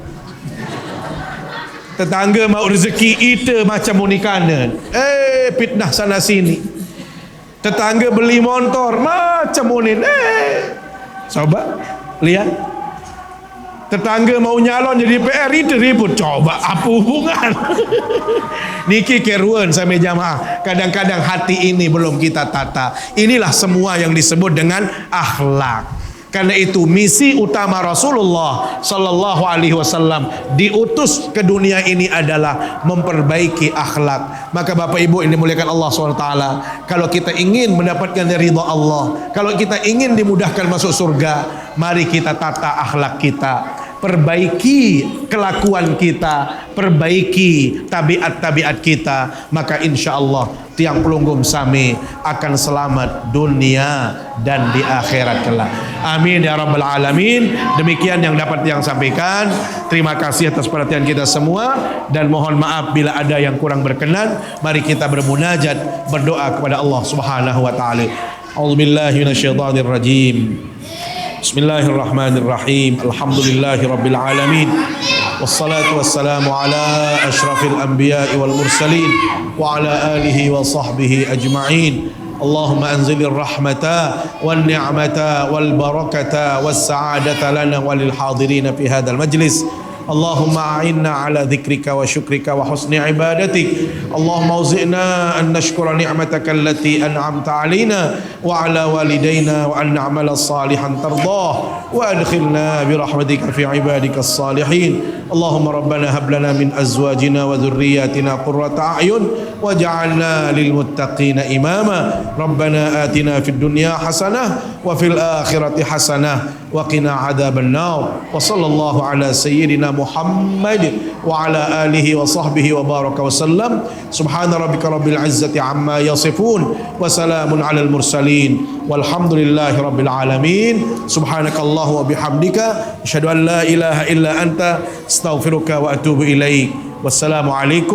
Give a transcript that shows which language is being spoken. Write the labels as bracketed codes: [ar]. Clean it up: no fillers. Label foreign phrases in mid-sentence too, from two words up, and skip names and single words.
[id] Tetangga mau rezeki itu macam munikanan. Fitnah sana sini. Tetangga beli motor macam monin. Coba lihat. Tetangga mau nyalon jadi PR itu ribut. Coba apa hubungan? [sas] Niki keruan sampai jamaah. [id] Kadang-kadang hati ini belum kita tata. Inilah semua yang disebut dengan akhlak. Karena itu misi utama Rasulullah [ar] صلى الله عليه وسلم [id] diutus ke dunia ini adalah memperbaiki akhlak. Maka Bapak Ibu ini dimuliakan Allah SWT, kalau kita ingin mendapatkan ridha Allah, kalau kita ingin dimudahkan masuk surga, mari kita tata akhlak kita, perbaiki kelakuan kita, perbaiki tabiat-tabiat kita, maka [ar] إن شاء الله [sas] tiang pelunggum sami [id] akan selamat dunia dan di akhirat kelak. [ar] آمين يا رب العالمين. [id] Demikian yang dapat yang sampaikan. Terima kasih atas perhatian kita semua dan mohon maaf bila ada yang kurang berkenan. [ar] Mari kita bermunajat, berdoa kepada Allah سبحانه وتعالى. أعوذ بالله من الشيطان الرجيم. بسم الله الرحمن الرحيم. الحمد لله رب العالمين. والصلاة والسلام على أشرف الأنبياء والمرسلين وعلى آله وصحبه أجمعين. اللهم أنزل الرحمة والنعمة والبركة والسعادة لنا وللحاضرين في هذا المجلس. اللهم أعنا على ذكرك وشكرك وحسن عبادتك. اللهم أوزعنا أن نشكر نعمتك التي أنعمت علينا وعلى والدينا وأن نعمل صالحا ترضاه وأدخلنا برحمتك في عبادك الصالحين. اللهم ربنا هب لنا من أزواجنا وذرياتنا قرة أعين واجعلنا للمتقين إماما. ربنا آتنا في الدنيا حسنة وفي الآخرة حسنة وقنا عذاب النار. وصلى الله على سيدنا محمد وعلى آله وصحبه وبارك وسلم. سبحان ربك رب العزة عما يصفون وسلام على المرسلين والحمد لله رب العالمين. سبحانك اللهم وبحمدك أشهد أن لا إله إلا أنت أستغفرك وأتوب إليك.